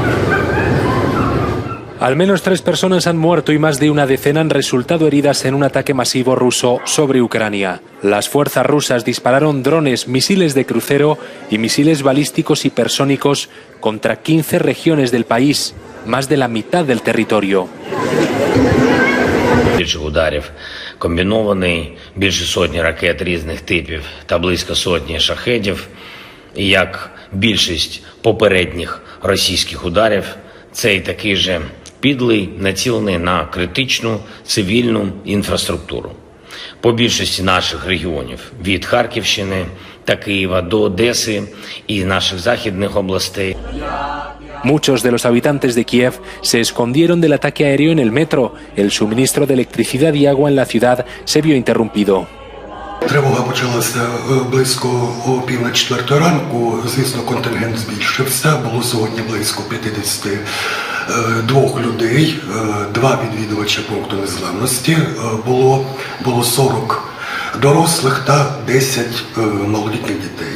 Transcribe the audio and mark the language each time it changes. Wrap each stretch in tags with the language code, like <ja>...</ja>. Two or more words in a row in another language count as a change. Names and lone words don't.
<es>Al menos 3 personas han muerto y más de una decena han resultado heridas en un ataque masivo ruso sobre Ucrania. Las fuerzas rusas dispararon drones, misiles de crucero y misiles balísticos hipersónicos contra 15 regiones del país, más de la mitad del territorio.</es> <uk>Ударів, комбінований більше сотні ракет різних типів та близько сотні шахедів. І як більшість попередніх російських ударів, цей такий же підлий, націлений на критичну цивільну інфраструктуру. По більшості наших регіонів, від Харківщини та Києва до Одеси і наших західних областей.</uk> <es>Muchos de los habitantes de Kiev se escondieron del ataque aéreo en el metro. El suministro de electricidad y agua en la ciudad se vio interrumpido.</es> <uk>Тривога почалася близько о 3:45 ранку. Звісно, контингент збільшився. Було сьогодні близько 52 людей, 2 відвідувача пункту незламності. Було 40 дорослих та 10 малолітніх дітей.</uk>